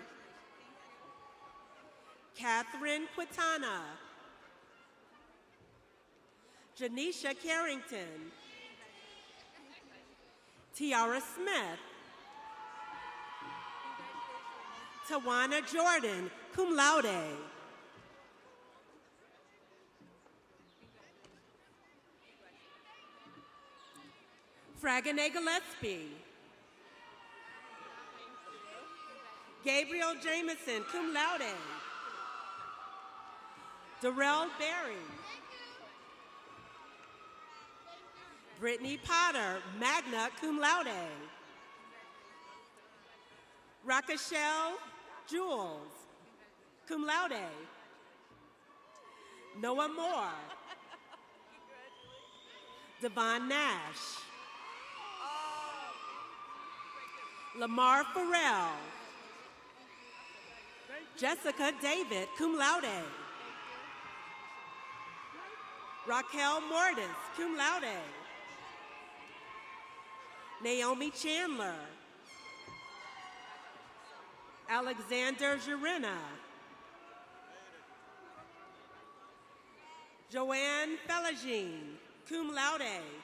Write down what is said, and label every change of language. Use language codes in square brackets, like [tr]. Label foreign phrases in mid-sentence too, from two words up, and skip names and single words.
[en] Catherine Quintana. Janisha Carrington. Tiara Smith. Tawana Jordan, [la] cum laude. [en] Fragane Gillespie. Gabriel Jameson, [la] cum laude. [en] Darrell Berry. Brittany Potter, [la] magna cum laude. [en] Rakashel Jules. [la] cum laude. [en] Noah Moore. Devon Nash. Lamar Farrell. Jessica David, [la] cum laude. [en] Raquel Mortis, [la] cum laude. [en] Naomi Chandler. Alexander Jirena. Joanne Felagine, [la] cum laude.